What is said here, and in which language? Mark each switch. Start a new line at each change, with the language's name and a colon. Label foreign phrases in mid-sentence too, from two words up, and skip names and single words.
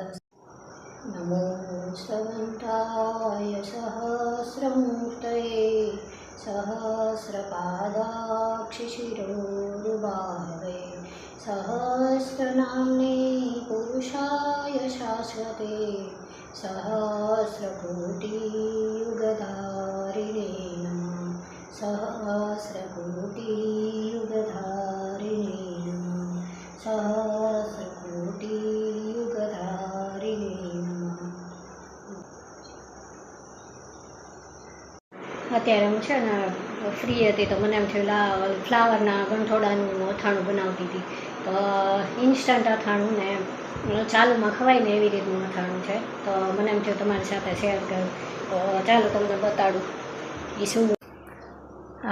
Sanskrit: नमो स्तवन्ताय सहस्रमूर्तये सहस्रपादाक्षिशिरोरुबाहवे सहस्रनाम्ने पुरुषाय शाश्वते सहस्रकोटियुगधारिणे नमः। सहस्रकोटियुगधारिणे नमः। सहस्रकोटियुगधारिणे नमः।
Gujarati: અત્યારે હું છે ને ફ્રી હતી તો મને એમ થયું ફ્લાવરના ગંઠોડાનું અથાણું બનાવતી હતી। તો ઇન્સ્ટન્ટ અથાણું ને ચાલુમાં ખવાય ને એવી રીતનું અથાણું છે। તો મને એમ થયું તમારી સાથે શેર કરું, તો ચાલો તમને બતાડું એ શું।